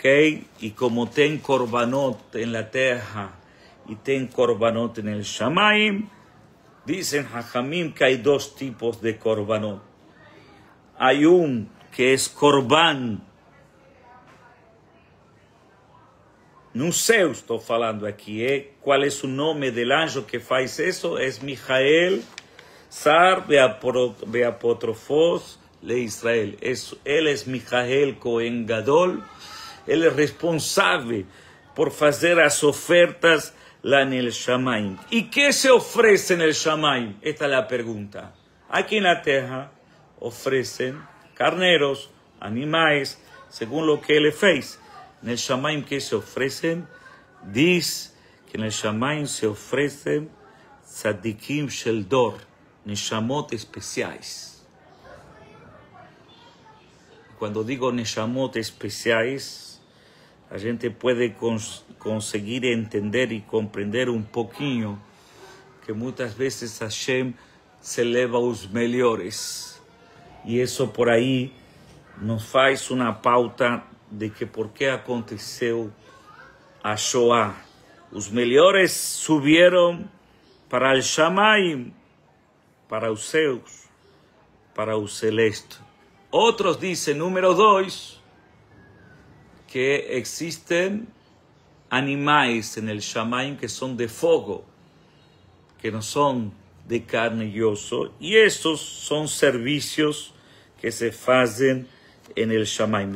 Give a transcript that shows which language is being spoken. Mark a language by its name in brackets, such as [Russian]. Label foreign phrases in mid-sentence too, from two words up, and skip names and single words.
[Spanish] Y como ten korbanot en la tierra y ten korbanot en el Shamaim, dicen Hajamim que hay dos tipos de korbanot. Hay un que es korban no sé, estoy falando aquí, ¿cuál es el nombre del anjo que faz eso? Es Mijael, [Hebrew] Sar Beapotrofos [Spanish] de Israel. Él es Mijael [Hebrew] Cohen Gadol. [Spanish] Él es responsable por hacer las ofertas en el Shamaim. ¿Y qué se ofrece en el Shamaim? Esta es la pregunta. Aquí en la tierra ofrecen carneros, animales, según lo que él fez. En el Shamaim, ¿qué se ofrecen? Dice que en el Shamaim se ofrecen [Hebrew] tzadikim shel dor, [Spanish] neshamot especiales. Cuando digo neshamot especiales, la gente puede conseguir entender y comprender un poquito que muchas veces Hashem se eleva a los mejores. Y eso por ahí nos hace una pauta de que por qué [Portuguese] aconteceu a [Spanish] Shoah. [Portuguese] Os melhores [Spanish] subieron para el Shamaim, [Portuguese] para os céus, para o celeste. [Spanish] Otros dicen, número 2, que existen animales en el Shamaim que son de fuego, que no son de carne y oso, y esos son servicios que se hacen en el Shamaim.